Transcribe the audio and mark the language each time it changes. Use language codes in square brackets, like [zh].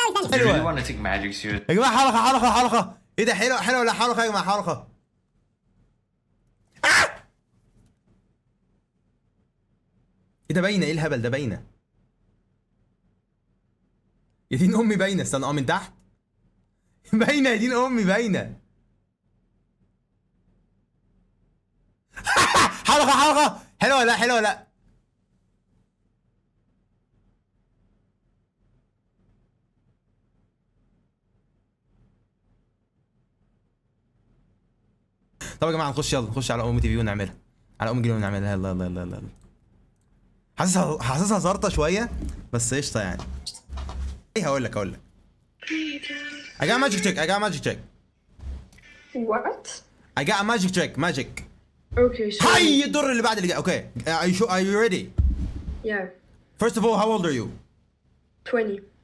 [en] If you really want to take magic serious, [ar] يا جماعه حلقه. ايه ده حلوه ولا حلقه يا جماعه حلقه؟ ايه ده باينه؟ ايه الهبل ده باينه؟ يا دين امي باينه. استنى من تحت. باينه يا دين امي باينه. حلقه حلوه ولا لا؟ طب يا جماعه نخش على ام تي في ونعملها. على ام جنون نعملها. يلا يلا يلا يلا. حاسسها زارطه شويه بس قشطه يعني. ايه هقول لك [en] I got magic trick. What? I got a magic trick. Magic. Okay, sure. [ar] هاي الدور اللي بعد اللي جاي. اوكي. [en] Are you ready? Yeah. First of all, how old are you? 20.